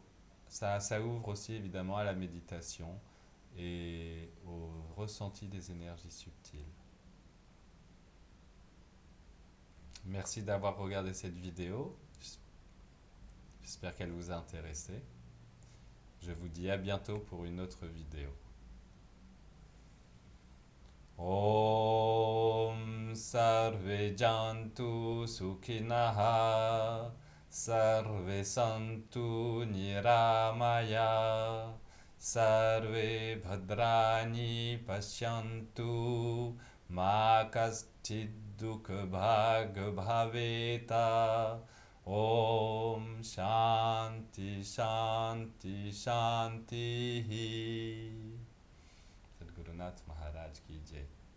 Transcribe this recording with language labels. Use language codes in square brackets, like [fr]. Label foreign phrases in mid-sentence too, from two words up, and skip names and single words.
[fr] ça ouvre aussi évidemment à la méditation et au ressenti des énergies subtiles. Merci d'avoir regardé cette vidéo. J'espère qu'elle vous a intéressé. Je vous dis à bientôt pour une autre vidéo. [sa] ॐ सर्वे जन्तु सुखिनः सर्वे सन्तु निरामया सर्वे भद्राणि पश्यन्तु मा कश्चिद् दुःख भाग् भवेत् ॐ शान्ति शान्ति शान्ति [hi] सद्गुरुनाथ महाराज की जय.